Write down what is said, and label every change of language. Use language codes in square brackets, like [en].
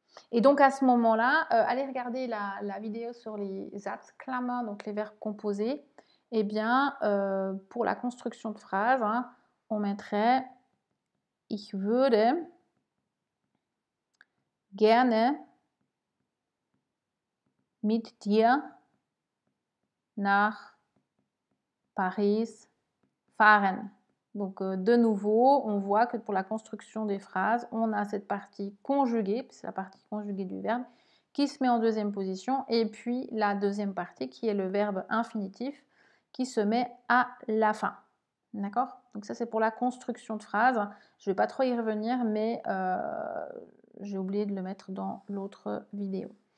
[fr] Et donc à ce moment-là, allez regarder la vidéo sur les Satzklammer, donc les verbes composés. Eh bien, pour la construction de phrases, hein, on mettrait [de] ich würde gerne mit dir nach Paris fahren. [fr] Donc de nouveau, on voit que pour la construction des phrases, on a cette partie conjuguée, c'est la partie conjuguée du verbe, qui se met en deuxième position, et puis la deuxième partie qui est le verbe infinitif qui se met à la fin. D'accord? Donc ça c'est pour la construction de phrases. Je ne vais pas trop y revenir, mais j'ai oublié de le mettre dans l'autre vidéo.